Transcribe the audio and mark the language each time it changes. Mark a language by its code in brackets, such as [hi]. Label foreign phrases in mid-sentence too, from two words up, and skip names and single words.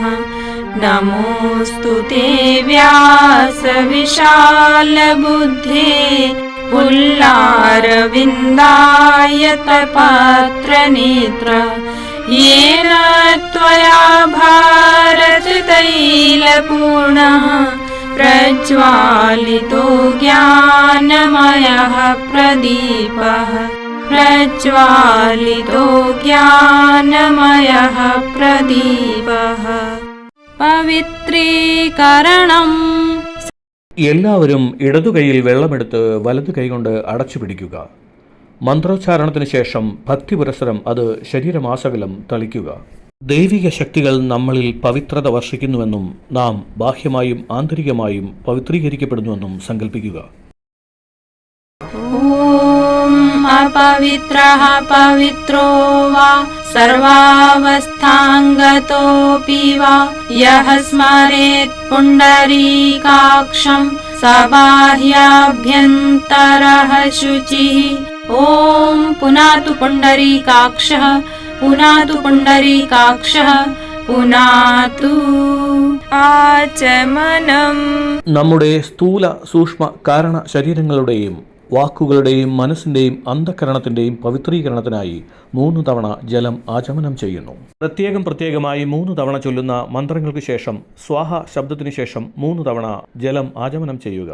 [sa] नमोऽस्तु ते व्यास विशालबुद्धे पुल्लारविन्दायतपत्रनेत्र येन त्वया भारततैलपूर्णः प्रज्वालितो ज्ञानमयः प्रदीपः। प्रज्वालितो ज्ञानमयः प्रदीपः। [ml] പവിത്രീകരണം. എല്ലാവരും ഇടതുകൈയിൽ വെള്ളമെടുത്ത് വലതു കൈകൊണ്ട് അടച്ചു പിടിക്കുക. മന്ത്രോച്ചാരണത്തിന് ശേഷം ഭക്തി പുരസ്സരം അത് ശരീരമാസകലം തളിക്കുക. ദൈവിക ശക്തികൾ നമ്മളിൽ പവിത്രത വർഷിക്കുന്നുവെന്നും നാം ബാഹ്യമായും ആന്തരികമായും പവിത്രീകരിക്കപ്പെടുന്നുവെന്നും സങ്കല്പിക്കുക. [sa] अपवित्रः पवित्रो वा सर्वावस्थाङ्गतोऽपि वा यः स्मरेत् पुण्डरीकाक्षं स बाह्याभ्यन्तरः शुचिः। ॐ पुनातु पुण्डरीकाक्षः पुनातु पुण्डरीकाक्षः पुनातु आचमनं. [ml] നമ്മുടെ സ്ഥൂല സൂക്ഷ്മ കാരണ ശരീരങ്ങളുടെയും വാക്കുകളുടെയും മനസ്സിൻ്റെയും അന്ധകരണത്തിൻ്റെയും പവിത്രീകരണത്തിനായി 3 തവണ ജലം ആചമനം ചെയ്യുന്നു. പ്രത്യേകമായി 3 തവണ ചൊല്ലുന്ന മന്ത്രങ്ങൾക്ക് ശേഷം സ്വാഹ ശബ്ദത്തിനു ശേഷം 3 തവണ ജലം ആചമനം ചെയ്യുക.